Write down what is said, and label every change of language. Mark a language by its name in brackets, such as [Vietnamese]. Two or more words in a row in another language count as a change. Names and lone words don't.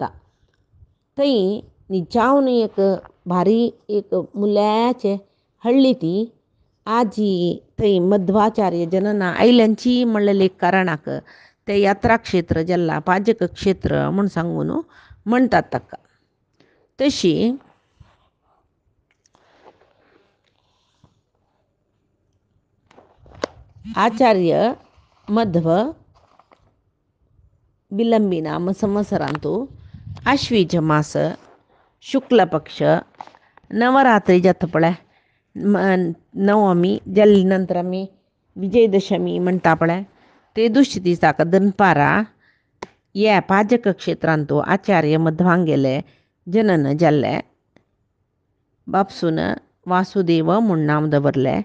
[Konkani] थंय निजावन एक भारी एक मुल्याचे हळ्ळी ती आजी थंय मध्वाचार्य जनना आयल्यांची म्हणलेले एक कारणाक ते यात्रा क्षेत्र जल्ला पाजक क्षेत्र म्हूण सांगून म्हणतात ताका. तशी आचार्य मध्व विलंबी नाम संवत्सरांतू आश्वीज मास शुक्ल पक्ष नवरात्री जाता पळय नवमी जाल्ले नंतर आमी विजयदशमी म्हणटा पळय ते दुसरे दिसाक दनपारा ह्या पाजक क्षेत्रांतू आचार्य मध्वांगेले जनन जाल्ले. बापसून वासुदेव म्हूण नांव दवरलें.